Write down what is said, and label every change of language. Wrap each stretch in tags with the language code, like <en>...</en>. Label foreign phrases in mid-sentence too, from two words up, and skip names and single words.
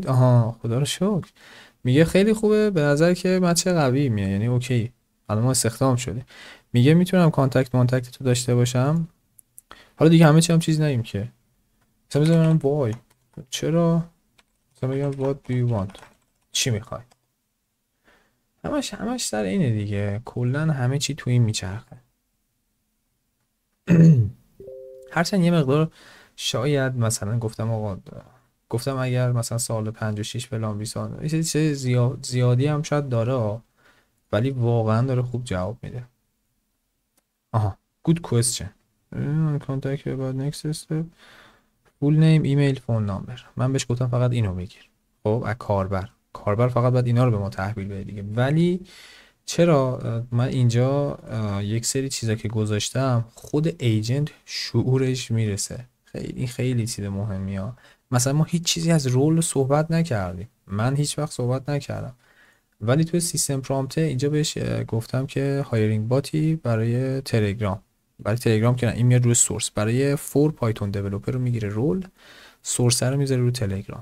<fa>آها خدا رو شکر. میگه خیلی خوبه به نظر که مچ قوی میاد، یعنی اوکی الان ما استخدام شده. میگه میتونم کانتکت تو داشته باشم. حالا دیگه همه چی هم چیز نگیم که مثلا بذارم وای چرا، مثلا بگم</fa> <en>what do you want،</en> <fa>چی میخوای. همش سر اینه دیگه، کلا همه چی تو این میچرخه. هرچند یه مقدار شاید مثلا گفتم آقا، گفتم اگر مثلا سال 56 فلان 20 یه چیز زیادی هم شاید داره، ولی واقعا داره خوب جواب میده.</fa> <en>آها good question. contact about next step full name email phone number.</en> <fa>من بهش گفتم فقط اینو بگیر. خب از کاربر فقط باید اینا رو به ما تحویل بده دیگه. ولی چرا من اینجا یک سری چیزا که گذاشتم خود ایجنت شعورش میرسه. خیلی چیز مهمیه. مثلا ما هیچ چیزی از رول صحبت نکردیم، من هیچ وقت صحبت نکردم، ولی توی</fa> <en>system prompt</en> <fa>اینجا بهش گفتم که هایرینگ باتی برای تلگرام، برای تلگرام که نه این میاد روی سورس، برای</fa> <en>for Python developer</en> <fa>رو میگیره رول، سورس رو میذاره روی تلگرام.</fa>